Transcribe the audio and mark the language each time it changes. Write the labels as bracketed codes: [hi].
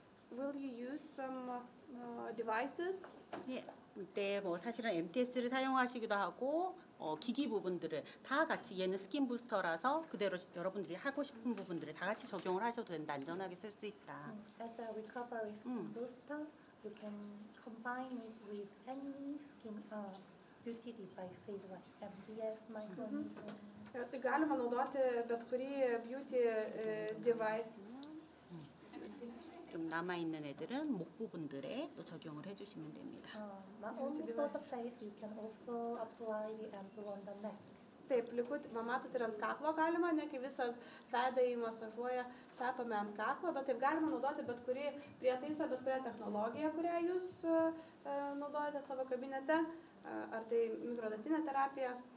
[en] Will you use some devices? [ko] 예, 이때 뭐 사실은 MTS를 사용하시기도 하고 기기 부분들을 다 같이 얘는 스킨 부스터라서 그대로 여러분들이 하고 싶은 부분들을 다 같이 적용을 하셔도 된다. 안전하게 쓸 수 있다. [en] As a recovery skin booster, you can combine it with any skin beauty devices like MTS, microneedling. [lt] Tai galima naudoti bet kurį beauty device. [ko] 좀 남아 있는 애들은 목 부분들에 또 적용을 해주시면 됩니다. [en] Not only for the face, you can also apply the ampoule on the neck. [lt] Taip, matot, ir ant kaklo galima, ne kai visas veidą įmasažuoja, tepame ant kaklo, bet taip galima naudoti bet kurį prietaisą, bet kurią technologiją, kurią jūs naudojate savo kabinete, ar tai mikrodatinė terapija.